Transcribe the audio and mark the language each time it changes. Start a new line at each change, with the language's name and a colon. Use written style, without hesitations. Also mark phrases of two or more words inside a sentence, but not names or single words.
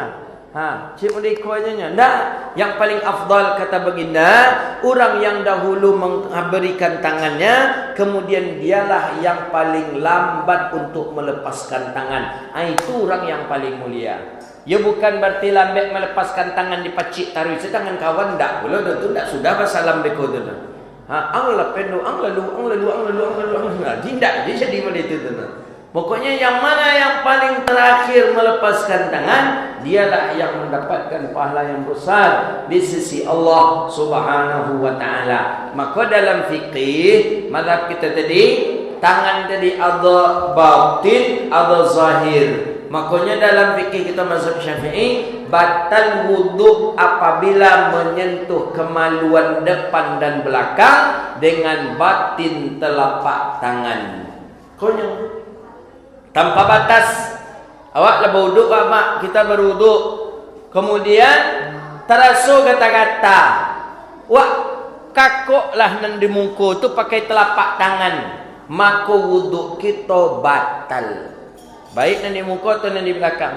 Indonesian: Cik mereka aja nya. Nah, yang paling afdal kata baginda, orang yang dahulu memberikan tangannya, kemudian dialah yang paling lambat untuk melepaskan tangan. Itu orang yang paling mulia. Ya bukan berarti lambat melepaskan tangan di pacik taruh tangan kawan tak.
Minangkabau: Belum tu tak sudah bersalam beko tu. Ang lapen ang lalu.
Indonesian: Tidak dia jadi macam itu tu. Pokoknya yang mana yang paling terakhir melepaskan tangan, dialah yang mendapatkan pahala yang besar di sisi Allah
Arabic: Subhanahu wa taala.
Indonesian: Maka dalam fikih mazhab kita tadi, tangan tadi ada batin, ada zahir. Makanya dalam fikih kita mazhab Syafi'i, batal wudu apabila menyentuh kemaluan depan dan belakang dengan batin telapak tangan. Konyol. Tanpa batas. Awak lah berwuduk mak, kita berwuduk. Kemudian terasa kata-kata.
Minangkabau: Wak kakoklah nan di muka tu pakai telapak tangan.
Indonesian: Maka wuduk kita batal.
Minangkabau: Baik nan di muka atau nan di belakang.